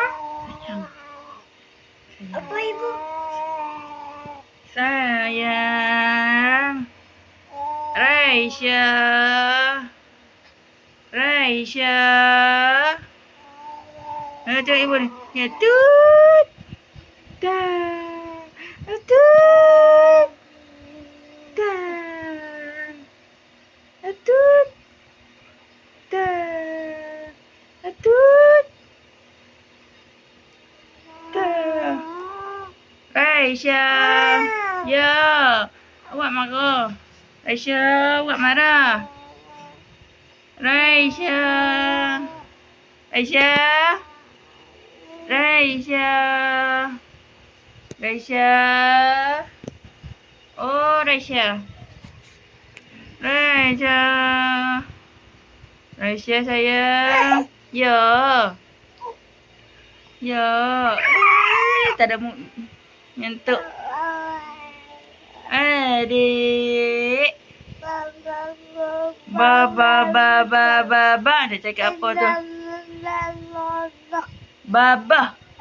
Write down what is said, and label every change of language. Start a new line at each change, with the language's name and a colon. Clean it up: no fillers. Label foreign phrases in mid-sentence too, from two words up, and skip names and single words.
Malay: Sayang. Apa ibu? Sayang. Raisya. Raisya. Tengok ibu ni. Ya, tut. Ta. Tut. Ta. Tut. Ta. Tut. Ta. Raisya. Ya. Awak marah. Raisya, awak marah. Raisya. Raisya. Raisya. Raisya. Oh, Raisya. Raisya. Raisya sayang. Ya. Ya. Tak ada nyentuk. Adik. Baba. Dia cakap apa tu? Baba.